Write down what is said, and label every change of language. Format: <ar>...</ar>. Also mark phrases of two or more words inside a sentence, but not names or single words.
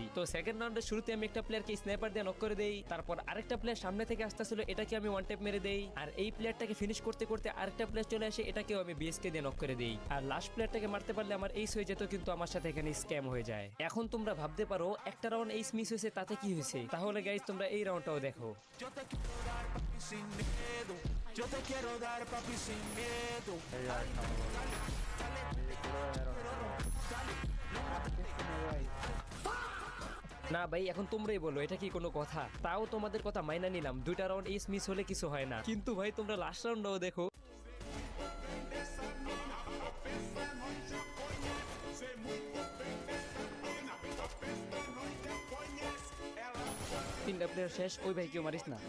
<bn>তো সেকেন্ড রাউন্ডের শুরুতে আমি একটা প্লেয়ারকে স্নাইপার দিয়ে নক করে দেই, তারপর আরেকটা প্লেয়ার সামনে থেকে আসতেছিল এটাকে আমি</bn> <en>one tap</en> <bn>মেরে দেই, আর এই প্লেয়ারটাকে ফিনিশ করতে করতে আরেকটা প্লেয়ার চলে আসে এটাকেও আমি বিএসকে দিয়ে নক করে দেই, আর লাস্ট প্লেয়ারটাকে মারতে পারলে আমার এইস হয়ে যেত, কিন্তু আমার সাথে এখানে স্ক্যাম হয়ে যায়। এখন তোমরা ভাবতে পারো একটা</bn> <en>round ace</en> <bn>মিস হয়েছে তাতে কি হয়েছে, তাহলে গাইজ তোমরা এই রাউন্ডটাও দেখো।</bn> <es>Yo te quiero dar papi sin miedo. Yo te quiero dar papi sin miedo.</es> <bn>না ভাই, এখন তোমরাই বলো এটা কি কোনো কথা? তাও তোমাদের কথা মাইনা নিলাম, দুইটা</bn> <en>round ace</en> <bn>মিস হলে কিছু হয় না, কিন্তু ভাই তোমরা লাস্ট রাউন্ডটাও দেখো। তিনটা প্লেয়ার শেষ, ওই ভাই কেউ মারিস না।</bn>